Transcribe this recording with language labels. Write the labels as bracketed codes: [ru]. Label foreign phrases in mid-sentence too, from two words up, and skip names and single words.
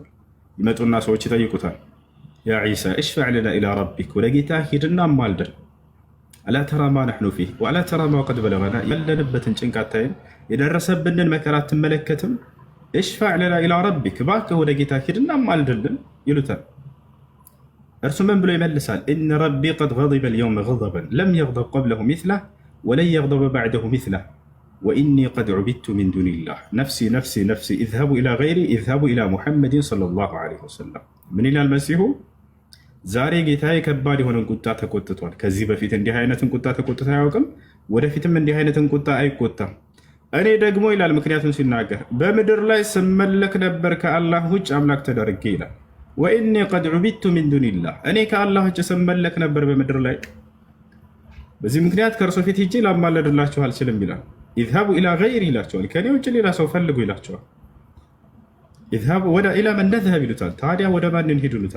[am] ይመጡና ሰዎች ይጠይቁታል። [ar] يا عيسى اشفع لنا إلى ربك፣ [am] ወደ ጌታ ሂድና አማልደን። [ar] ألا ترى ما نحن فيه وألا ترى ما قد بلغنا [am] ያለንበትን ጭንቅ አታይም? የደረሰብንን መከራ አትመለከትም? [ar] اشفع لنا إلى ربك [am] እባክህ ወደ ጌታ ሂድና ማልድልን ይሉታል። እርሱ ምን ብሎ ይመልሳል? [ar] إن ربي قد غضب اليوم غضبا لم يغضب قبله مثله ولن يغضب بعده مثله وإني قد عبدت من دون الله نفسي نفسي نفسي اذهبوا إلى غيري اذهبوا إلى محمد صلى الله عليه وسلم። [am] ምን ይላል መሲሁ? ዛሬ ጌታዬ ከባድ የሆነን ቁጣ ተቆጥቷል። ከዚህ በፊት እንዲህ አይነትን ቁጣ ተቆጥቶ አያውቅም፣ ወደፊትም እንዲህ አይነትን ቁጣ አይቆጣም። እኔ ደግሞ ይላል ምክንያቱም ሲናገር በምድር ላይ ስመለክ ነበር ከአላህ ውጭ አምላክ ተደርጌ ይላል። [ar] وإني قد عبدت من دون الله [am] እኔ ከአላህ ውጭ ስመለክ ነበር በምድር ላይ፣ በዚህ ምክንያት ከእርሶ ፊት ሂጄ ላማለድላችሁ አልችልም ይላል። [ar] اذهبوا إلى غيري [am] ይላቸዋል፣ ከኔ ውጭ ሌላ ሰው ፈልጉ ይላቸዋል። [ar] إلى من نذهب [am] ይሉታል። ታዲያ ወደ ማን እንሂድ ይሉታል?